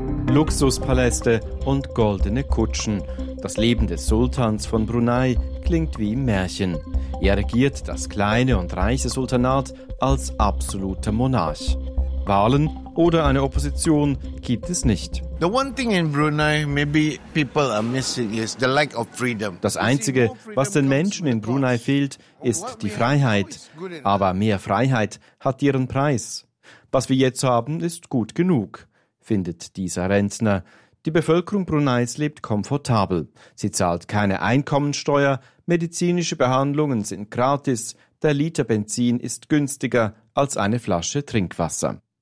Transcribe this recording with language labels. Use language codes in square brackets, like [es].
[de] Luxuspaläste und goldene Kutschen. Das Leben des Sultans von Brunei klingt wie im Märchen. Er regiert das kleine und reiche Sultanat als absoluter Monarch. Wahlen oder eine Opposition gibt es nicht. [en] The one thing in Brunei maybe people are missing is the lack of freedom. [de] Das Einzige, was den Menschen in Brunei fehlt, ist die Freiheit. Aber mehr Freiheit hat ihren Preis. Was wir jetzt haben, ist gut genug, findet dieser Rentner. Die Bevölkerung Bruneis lebt komfortabel. Sie zahlt keine Einkommensteuer, medizinische Behandlungen sind gratis, der Liter Benzin ist günstiger als eine Flasche Trinkwasser.